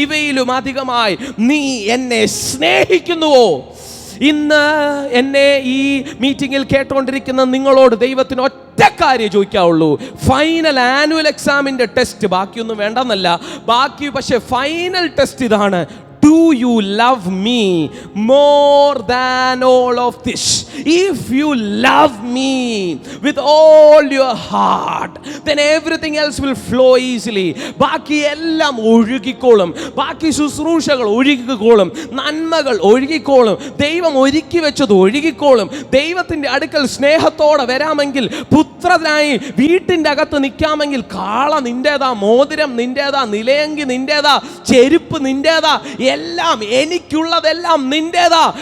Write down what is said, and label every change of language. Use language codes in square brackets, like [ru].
[ml] ഇവയിലും അധികമായി നീ എന്നെ സ്നേഹിക്കുന്നുവോ? ഇന്ന് എന്നെ ഈ മീറ്റിംഗിൽ കേട്ടുകൊണ്ടിരിക്കുന്ന നിങ്ങളോട് ദൈവത്തിന് ഒറ്റ കാര്യം ചോദിക്കാവുള്ളൂ. ഫൈനൽ ആനുവൽ എക്സാമിൻ്റെ ടെസ്റ്റ് ബാക്കിയൊന്നും വേണ്ടെന്നല്ല, ബാക്കി പക്ഷേ ഫൈനൽ ടെസ്റ്റ് ഇതാണ്. [en] Do you love me more than all of this? If you love me with all your heart, then everything else will flow easily. [ml] ബാക്കി എല്ലാം ഒഴുകിക്കോളും, ബാക്കി ശുശ്രൂഷകൾ ഒഴുകിക്കോളും, നന്മകൾ ഒഴുകിക്കോളും, ദൈവം ഒരുക്കി വെച്ചത് ഒഴുകിക്കോളും. ദൈവത്തിൻ്റെ അടുക്കൽ സ്നേഹത്തോടെ വരാമെങ്കിൽ, പുത്രനായി വീട്ടിൻ്റെ അകത്ത് നിൽക്കാമെങ്കിൽ, കാള നിൻ്റേതാ, മോതിരം നിൻ്റേതാ, നിലയങ്കി നിൻ്റേതാ, ചെരുപ്പ് നിൻ്റേതാ, എല്ലാം എനിക്കുള്ളതെല്ലാം നിന്റേതാ.